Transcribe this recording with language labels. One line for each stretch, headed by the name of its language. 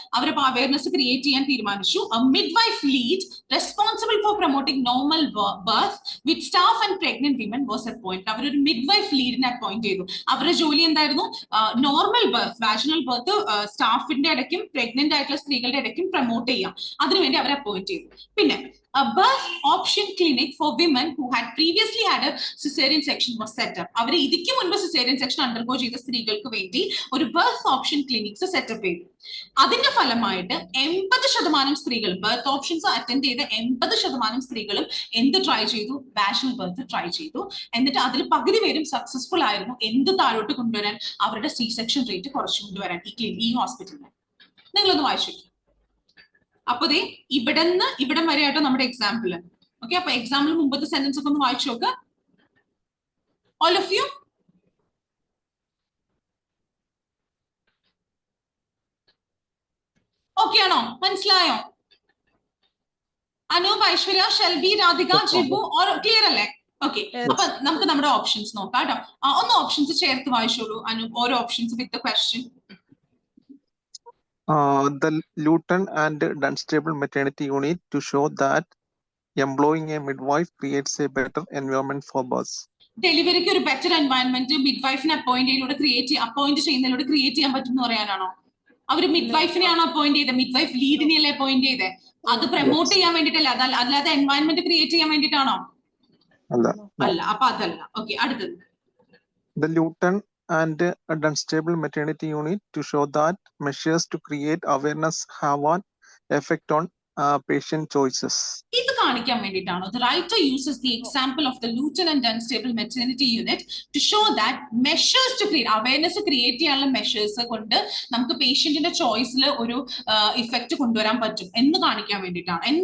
Malayalam: അവർ awareness create ചെയ്യാൻ തീരുമാനിച്ചു.
English: Midwife lead responsible for promoting normal birth with staff and pregnant women was appointed.
Malayalam: അവരൊരു midwife ലീഡിനെ appoint ചെയ്തു. അവരുടെ ജോലി എന്തായിരുന്നു? നോർമൽ ബർത്ത്, വാജിനൽ ബർത്ത് സ്റ്റാഫിന്റെ ഇടയ്ക്കും പ്രഗ്നന്റ് ആയിട്ടുള്ള സ്ത്രീകളുടെ ഇടയ്ക്കും പ്രൊമോട്ട് ചെയ്യാം. അതിനുവേണ്ടി അവരെ അപ്പോയിന്റ് ചെയ്തു.
English: പിന്നെ a birth option clinic for women who had previously had a cesarean section was set up.
Malayalam: അവർ ഇതിക്ക് മുൻപ് cesarean section അണ്ടർഗോ ചെയ്ത സ്ത്രീകൾക്ക് വേണ്ടി ഒരു ബർത്ത് ഓപ്ഷൻ ക്ലിനിക്സ് സെറ്റപ്പ് ചെയ്തു. അതിന്റെ ഫലമായിട്ട് 80% സ്ത്രീകൾ ബർത്ത് ഓപ്ഷൻസ് അറ്റൻഡ് ചെയ്ത 80% സ്ത്രീകളും എന്ത് ട്രൈ ചെയ്തു? വാജിനൽ ബർത്ത് ട്രൈ ചെയ്തു. എന്നിട്ട് അതിൽ പകുതി പേരും സക്സസ്ഫുൾ ആയിരുന്നു. എന്ത് താഴോട്ട് കൊണ്ടുവരാൻ? അവരുടെ സി സെക്ഷൻ റേറ്റ് കുറച്ചു കൊണ്ടുവരാൻ ഈ ഹോസ്പിറ്റലിൽ. നിങ്ങളൊന്ന് വായിച്ചു. അപ്പൊ ഇവിടം വരെ ആയിട്ടോ നമ്മുടെ എക്സാമ്പിള്. ഓക്കെ, അപ്പൊ എക്സാമ്പിൾ മുമ്പത്തെ സെന്റൻസ് ഒക്കെ ഒന്ന് വായിച്ചു നോക്ക്.
English: all of you
Malayalam: ഓക്കെ ആണോ? മനസ്സിലായോ? അനൂപ്, ഐശ്വര്യ, ഷെൽബി, രാധിക, ജിബു ക്ലിയർ അല്ലേ? ഓക്കെ, അപ്പൊ നമുക്ക് നമ്മുടെ ഓപ്ഷൻസ് നോക്കാം കേട്ടോ. ഒന്ന് ഓപ്ഷൻസ് ചേർത്ത് വായിച്ചോളൂ അനൂപ്, ഓരോ options with question.
English: The Luton and Dunstable maternity unit to show that employing a midwife creates a better environment for births.
Malayalam: ഡെലിവറിക്ക് ഒരു ബെറ്റർ എൻവയൺമെന്റ് മിഡ്വൈഫിനെ അപ്പോയിന്റ് ചെയ്യുന്നതിലൂടെ ക്രിയേറ്റ് ചെയ്യാൻ പറ്റും എന്ന് പറയാനാണോ? അവര് മിഡ്വൈഫിനെയാണോ അപ്പോയിന്റ് ചെയ്തത്? മിഡ്വൈഫ് ലീഡിനെയല്ലേ അപ്പോയിന്റ് ചെയ്തത്? അത് പ്രൊമോട്ട് ചെയ്യാൻ വേണ്ടിട്ടല്ല, അല്ലാതെ എൻവയൺമെന്റ് ക്രിയേറ്റ് ചെയ്യാൻ വേണ്ടിട്ടാണോ? അല്ല, അപ്പൊ അതല്ല. ഓക്കെ, അടുത്തത്.
English: The Luton and Dunstable maternity unit to show that measures to create awareness have an effect on patient choices.
Malayalam: ഇത് കാണിക്കാൻ വേണ്ടിയിട്ടാണോ
English: the writer uses the example of the Luton and Dunstable maternity unit to show that measures to create awareness create
Malayalam: ചെയ്യാനുള്ള measures കൊണ്ട് നമുക്ക് പേഷ്യന്റിന്റെ ചോയ്സിൽ ഒരു effect കൊണ്ടുവരാൻ പറ്റും എന്ന് കാണിക്കാൻ വേണ്ടിയിട്ടാണ്.